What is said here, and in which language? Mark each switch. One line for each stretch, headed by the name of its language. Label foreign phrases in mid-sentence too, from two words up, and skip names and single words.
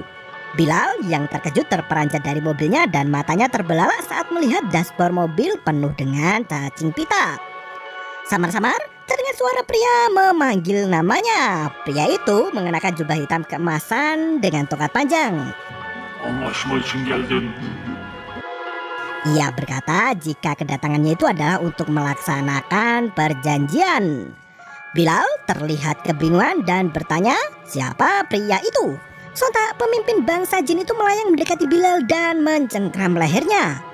Indonesian: Bilal yang terkejut terperanjat dari mobilnya dan matanya terbelalak saat melihat dashboard mobil penuh dengan cacing pita. Samar-samar terdengar suara pria memanggil namanya. Pria itu mengenakan jubah hitam keemasan dengan tongkat panjang.
Turkish: Anlaşma için geldim.
Indonesian: Ia berkata jika kedatangannya itu adalah untuk melaksanakan perjanjian. Bilal terlihat kebingungan dan bertanya siapa pria itu. Sontak pemimpin bangsa jin itu melayang mendekati Bilal dan mencengkram lehernya.